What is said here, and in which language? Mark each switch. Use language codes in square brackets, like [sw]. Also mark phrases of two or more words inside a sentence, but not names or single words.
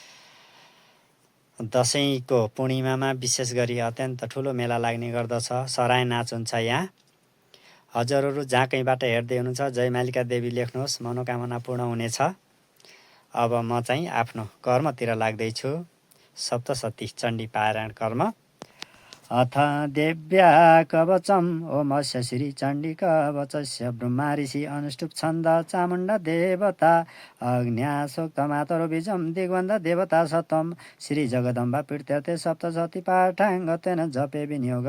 [ne] दसैँको पूर्णिमामा विशेष गरी अत्यन्त ठुलो मेला लाग्ने गर्दछ। सराय नाच हुन्छ यहाँ। हजुरहरू जहाँ कहीँबाट हेर्दै हुनुहुन्छ जय मालिका देवी लेख्नुहोस्, मनोकामना पूर्ण हुनेछ। अब म चाहिँ आफ्नो कर्मतिर लाग्दैछु। [sa] सप्तशती चण्डी पारायण कर्म। अथ देव्या कवचम् ओमस्य श्री चण्डी कवचस्य ब्रह्मा ऋषि अनुष्टुप छन्द चामुण्डा देवता अग्न्यासोक्तमातरो बीजं दिग्बन्ध देवता सत्वं श्री जगदम्बा पीठतीर्थे सप्तशती पाठाङ्गतेन जपे विनियोग।